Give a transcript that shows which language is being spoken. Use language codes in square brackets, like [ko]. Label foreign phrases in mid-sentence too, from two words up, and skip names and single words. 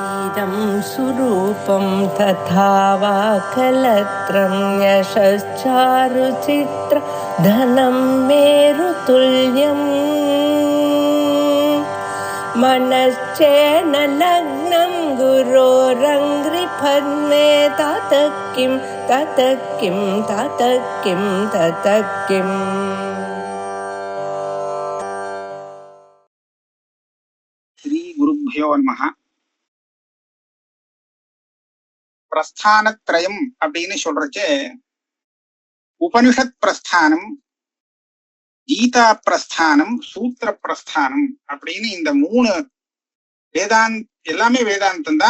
[sa] इदं सुरूपं तथा वा कलत्रं यशश्चारुचित्र धनं मेरुतुल्यम् मनश्चेन लग्नं गुरोरङ्घ्रिपद्मे ततः किं ततः किं ततः किं ततः किम्. श्री गुरुभ्यो नमः. [ta] பிரஸ்தானத்ரயம் அப்படின்னு சொல்றச்சே உபனிஷத் பிரஸ்தானம், கீதா பிரஸ்தானம், சூத்திர பிரஸ்தானம் அப்படின்னு இந்த மூணு எல்லாமே வேதாந்தம் தான்.